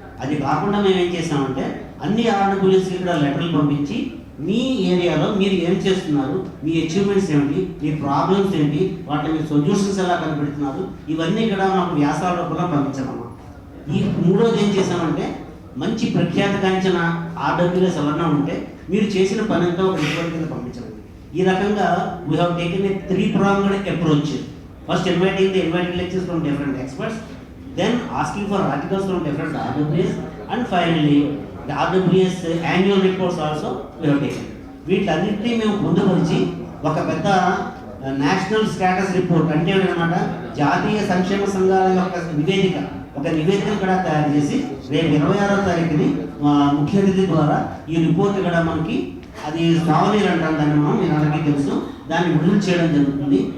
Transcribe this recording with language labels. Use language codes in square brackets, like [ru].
[te] అది కాకుండా మేము ఏం చేసామంటే అన్ని RWSకి ఇక్కడ లెటర్లు పంపించి మీ ఏరియాలో మీరు ఏం చేస్తున్నారు, మీ అచీవ్మెంట్స్ ఏమిటి, మీ ప్రాబ్లమ్స్ ఏంటి, వాటిని మీ సొల్యూషన్స్ ఎలా కనిపెడుతున్నారు, ఇవన్నీ కూడా మాకు వ్యాసాల రూపంలో పంపించామమ్మా. ఈ 3వది ఏం చేసామంటే మంచి ప్రఖ్యాతిగాంచిన RWS ఎవరైనా ఉంటే మీరు చేసిన పని అంతా ఒక రిపోర్ట్ కింద పంపించండి. ఈ రకంగా [en] We have taken a 3-pronged approach. First inviting lectures from different experts, then asking for articles from different RWS, and finally the RWS annual reports also we have taken. [te] వీటన్నిటినీ మేము పొందుపరిచి ఒక పెద్ద నేషనల్ స్టేటస్ రిపోర్ట్ అంటే అనమాట జాతీయ సంక్షేమ సంఘాల యొక్క నివేదిక కూడా తయారు చేసి రేపు 26వ తారీఖుని ముఖ్య అతిథి ద్వారా ఈ రిపోర్ట్ కూడా మనకి అది సావనీర్ అంటాం దాన్ని మనం మీ అందరికీ తెలుసు, దాన్ని విడుదల చేయడం జరుగుతుంది.